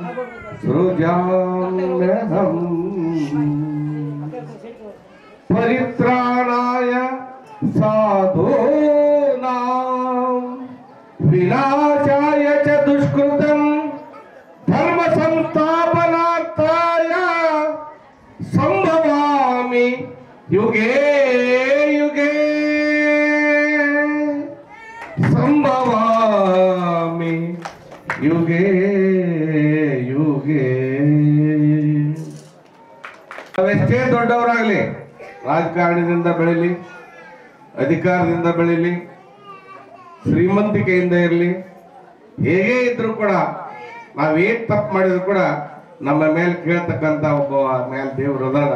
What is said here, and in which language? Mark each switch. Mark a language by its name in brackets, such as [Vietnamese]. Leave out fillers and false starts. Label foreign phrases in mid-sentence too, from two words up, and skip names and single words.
[Sanskrit] ಸೃಜಾಮ್ಯಹಂ ಪರಿತ್ರಾಣಾಯ ಸಾಧೂನಾಂ ವಿನಾಶಾಯ ಚ ದುಷ್ಕೃತಂ ಧರ್ಮ ಸಂಸ್ಥಾಪನಾರ್ಥಾಯ ಸಂಭವಾಮಿ ಯುಗೇ ಯುಗೇ ಸಂಭವಾಮಿ ಯುಗೇ ಯುಗೇ. [Kannada] ನಾವೆಷ್ಟೇ ದೊಡ್ಡವರಾಗಲಿ, ರಾಜಕಾರಣದಿಂದ ಬೆಳೀಲಿ, ಅಧಿಕಾರದಿಂದ ಬೆಳೀಲಿ, ಶ್ರೀಮಂತಿಕೆಯಿಂದ ಇರಲಿ, ಹೇಗೆ ಇದ್ರು ಕೂಡ ನಾವೇನ್ ತಪ್ಪು ಮಾಡಿದ್ರು ಕೂಡ ನಮ್ಮ ಮೇಲೆ ಕೇಳ್ತಕ್ಕಂಥ ಒಬ್ಬ ಮೇಲೆ ದೇವರು ಅದಾನ.